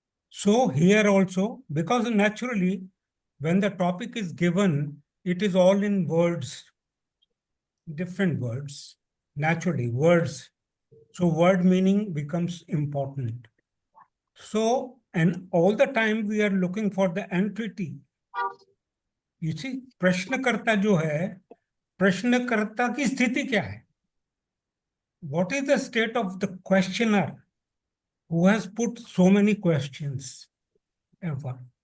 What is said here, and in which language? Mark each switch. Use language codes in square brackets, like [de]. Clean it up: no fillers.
[en] So here also, because naturally, when the topic is given, it is all in words, different words, naturally, words. So word meaning becomes important. So, and all the time we are looking for the entity. You see, [hi] प्रश्नकर्ता जो है, प्रश्नकर्ता की स्थिति क्या है? [en] What is the state of the questioner who has put so many questions ever?